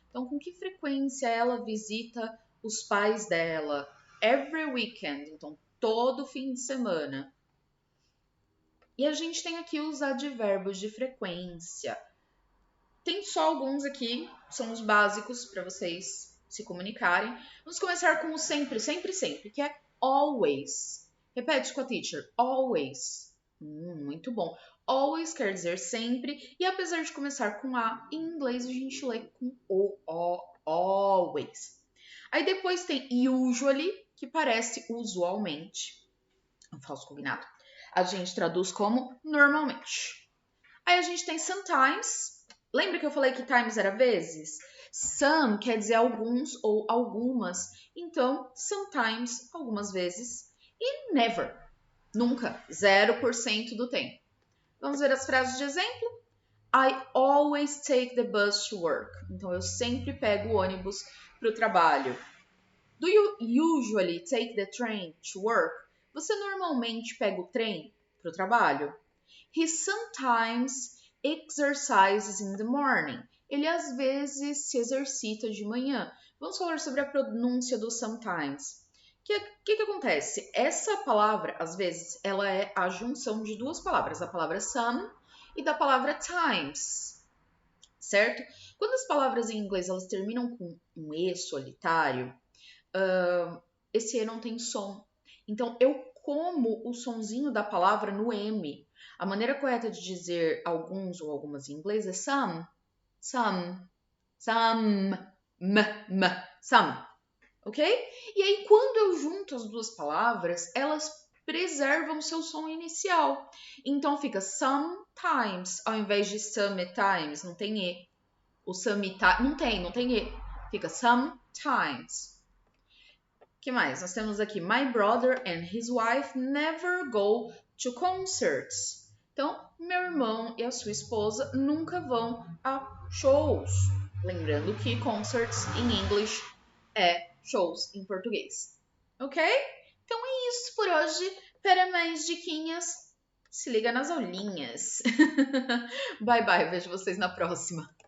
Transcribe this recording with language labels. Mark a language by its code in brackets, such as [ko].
[pt] Então, com que frequência ela visita os pais dela? [en] Every weekend, [pt] então todo fim de semana. E a gente tem aqui os advérbios de frequência. Tem só alguns aqui, são os básicos para vocês se comunicarem. Vamos começar com o sempre, sempre, sempre, que é always. Repete com a teacher, always. Muito bom. Always quer dizer sempre, e apesar de começar com A, em inglês a gente lê com O, always. Aí depois tem usually, que parece usualmente, um falso cognado. A gente traduz como normalmente. Aí a gente tem sometimes. Lembra que eu falei que times era vezes? Some quer dizer alguns ou algumas. Então, sometimes, algumas vezes. E never, nunca, 0% do tempo. Vamos ver as frases de exemplo? [en] I always take the bus to work. [pt] Então, eu sempre pego o ônibus para o trabalho. [en] Do you usually take the train to work? [pt] Você normalmente pega o trem para o trabalho? [en] He sometimes exercises in the morning. [pt] Ele às vezes se exercita de manhã. Vamos falar sobre a pronúncia do sometimes. O que acontece? Essa palavra, às vezes, ela é a junção de duas palavras, da palavra some e da palavra times, certo? Quando as palavras em inglês elas terminam com um E solitário, esse E não tem som. Então, eu como o sonzinho da palavra no M. A maneira correta de dizer alguns ou algumas em inglês é some, some, some, some, ok? E aí, quando eu junto as duas palavras, elas preservam seu som inicial. Então, fica sometimes, ao invés de sometimes, não tem E. O sometimes, não tem E. Fica sometimes. O que mais? Nós temos aqui [en] My brother and his wife never go to concerts. [pt] Então, meu irmão e a sua esposa nunca vão a shows. Lembrando que concerts em English é shows em português. ok? Então é isso por hoje. Para mais diquinhas, se liga nas aulinhas. Bye bye, vejo vocês na próxima.